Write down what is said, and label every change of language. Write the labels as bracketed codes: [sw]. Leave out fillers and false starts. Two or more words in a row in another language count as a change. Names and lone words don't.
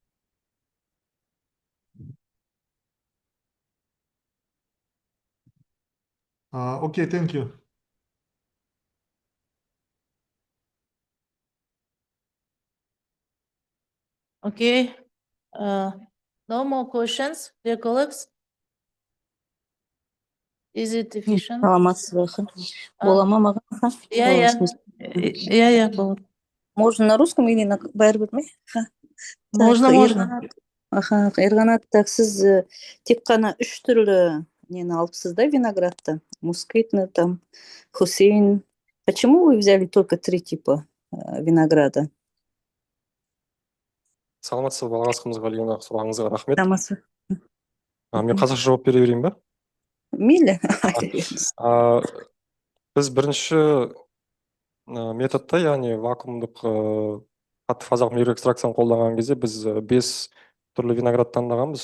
[en] Okay, thank you. Okay. No more questions, dear colleagues? Is it efficient? [kk] Саламатсыз ба? А. Бола ма маған? Yeah, болады. [ru] Можно на русском или на [kk] бәрібір ме? [ru] Можно. [kk] Ерғанат, так сіз тек қана 3 түрлі нені алыпсыз да виноградты? [ru] Мускитный там, Хусейн. Почему вы взяли только 3 типа винограда? [kk] Саламатсыз ба, Балғасқымызға Лена, сұрағыңызға рахмет. Тамасы. Мен қазақша жауап бере берейін ба? Мейлі. Біз бірінші методта, яғни вакуумдық қатты фазалық микроэкстракцияны қолданған кезде біз 5 түрлі виноград таңдағанбыз.